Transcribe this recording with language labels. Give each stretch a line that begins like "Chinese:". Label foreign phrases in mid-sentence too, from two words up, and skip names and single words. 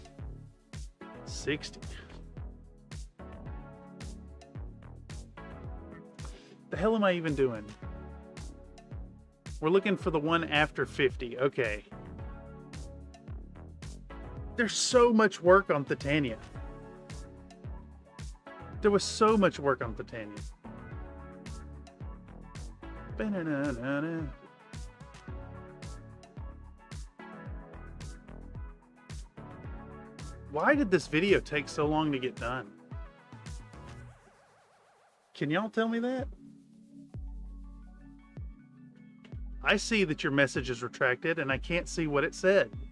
English: 60. The hell am I even doing? We're looking for the one after 50. Okay. There's so much work on Titania. There was so much work on Titania. Ba-na-na-na-na. Why did this video take so long to get done? Can y'all tell me that? I see that your message is retracted and I can't see what it said.